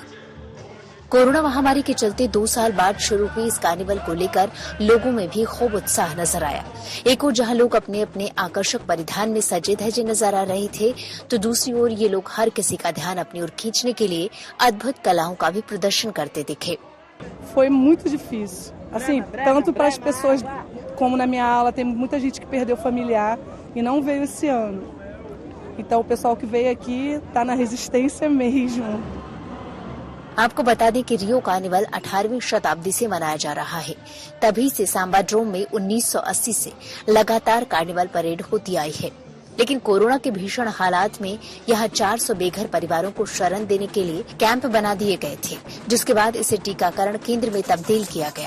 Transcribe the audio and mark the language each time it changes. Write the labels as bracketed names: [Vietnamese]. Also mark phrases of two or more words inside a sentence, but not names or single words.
[Hindi] कोरोना महामारी के चलते 2 साल बाद शुरू हुई इस कार्निवल को लेकर लोगों में भी खूब उत्साह नजर आया। एक ओर जहां लोग अपने अपने आकर्षक परिधान में सजे धजे नजर आ रहे थे, तो दूसरी ओर ये लोग हर किसी का ध्यान अपनी ओर खींचने के लिए अद्भुत कलाओं का भी प्रदर्शन करते दिखे। [Portuguese] Foi muito difícil, assim, tanto para as pessoas como na minha aula, tem muita gente que perdeu familiar e não veio esse ano. Então o pessoal que veio aqui tá na resistência mesmo. [Hindi] आपको बता दें कि रियो कार्निवल 18वीं शताब्दी से मनाया जा रहा है। तभी से सांबाड्रोम में 1980 से लगातार कार्निवल परेड होती आई है, लेकिन कोरोना के भीषण हालात में यहाँ 400 बेघर परिवारों को शरण देने के लिए कैंप बना दिए गए थे, जिसके बाद इसे टीकाकरण केंद्र में तब्दील किया गया।